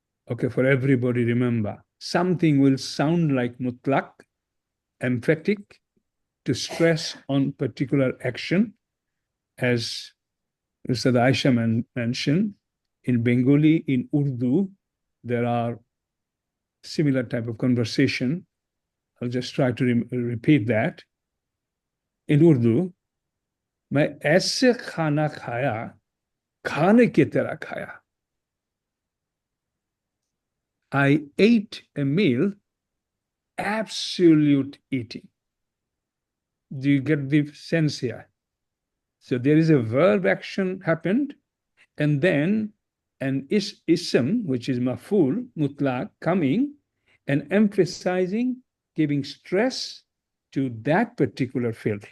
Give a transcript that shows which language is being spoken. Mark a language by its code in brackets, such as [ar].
[en] Okay, for everybody, remember, something will sound like mutlaq, emphatic, to stress on particular action, as Mr. Aisha mentioned. In Bengali, in Urdu, there are similar type of conversation. I'll just try to repeat that. In Urdu, [hi] मैं ऐसे खाना खाया, खाने की तरह खाया. [en] I ate a meal, absolute eating. Do you get the sense here? So there is a verb action happened, and then an ism, which is maf'ul, mutlaq, coming and emphasizing, giving stress to that particular field.